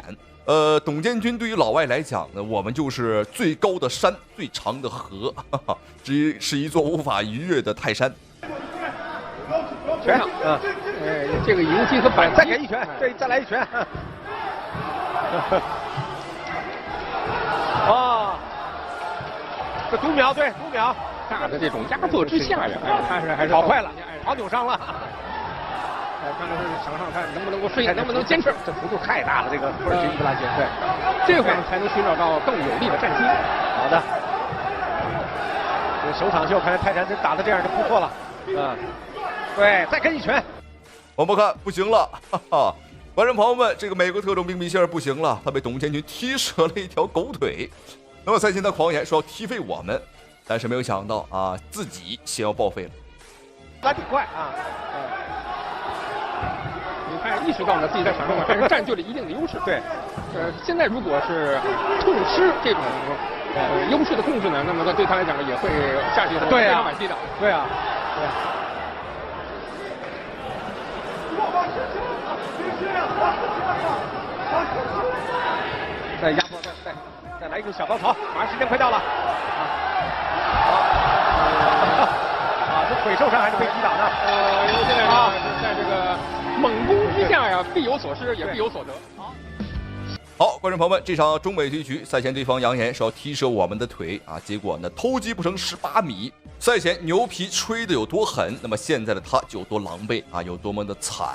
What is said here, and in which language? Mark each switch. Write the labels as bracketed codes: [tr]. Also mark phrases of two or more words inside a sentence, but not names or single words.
[zh] 董建軍對於老外來講呢，我們就是最高的山，最長的河，這是一座無法逾越的泰山。拳上啊，這個迎擊和反擊，再給一拳，對，再來一拳。這讀秒，對，讀秒，大的這種压迫之下呀，他是還是跑快了，跑扭傷了。看看是想上看能不能够顺应，能不能坚持。这幅度太大了，这个布尔吉尼布拉杰，对，这会儿才能寻找到更有力的战机。好的，这首场秀看来泰山真打得這樣就不錯了。對，再跟一拳。我們看不行了，哈哈。觀眾朋友們，這個美國特種兵米歇爾不行了，他被董建軍踢折了一條狗腿。那麼賽前他狂言說要踢飛我們，但是沒有想到啊，自己先要報廢了。打挺快啊！你看意識到了自己在場上還是占據了一定的優勢。對，現在如果是痛失這種優勢的控制呢，那麼對他來講也會下去非常惋惜的。對啊，對。再壓迫，再再來一個小高潮，馬上時間快到了。這腿受傷還是被擊倒呢？因為現在在這個猛攻之下呀，必有所失，也必有所得。好，观众朋友们，这场中美对局赛前对方扬言是要踢折我们的腿啊，结果呢偷鸡不成18米。赛前牛皮吹得有多狠，那么现在的他就有多狼狽啊，有多么的惨。